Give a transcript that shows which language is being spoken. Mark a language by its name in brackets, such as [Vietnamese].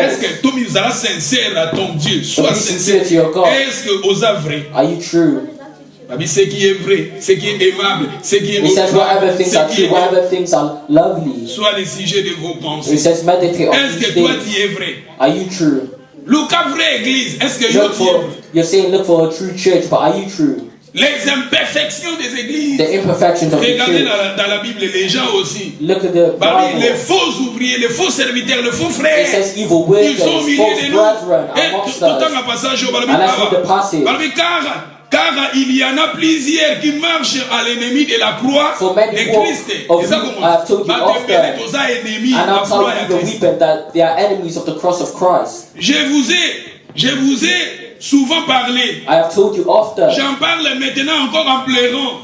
[French] Est-ce que tu es sincère à ton Dieu? Sois sincère [English] to your God. [French] Est-ce que aux vrai? [English] Are you true? [French] Ce qui est vrai, ce qui est aimable, ce qui est [English] It says whatever things are true, whatever things are lovely. [French] Soit le sujet de vos pensées. [English] It says meditate on [French] Est-ce que toi tu es vrai? [English] Are you true? [French] Look à vraie église. Est-ce que tu es vrai? [English] You're saying look for a true church, but are you true? [French] Les imperfections des églises. [English] The imperfections of the church. [French] Regardez dans la Bible les gens aussi. [English] Look at the Bible. [French] Les faux ouvriers, les faux serviteurs, les faux frères. [English] It says evil workers, [French] ils sont au milieu de nous. [English] Amongst us. And I read the passage. [French] Car il y en a plusieurs qui marchent à l'ennemi de la croix de Christ. [English] I've told you often, and I'll tell you the weeping that they are enemies of the cross of Christ. [French] Je vous ai souvent parlé. [English] I have told you often. [French] J'en parle maintenant encore en pleurant.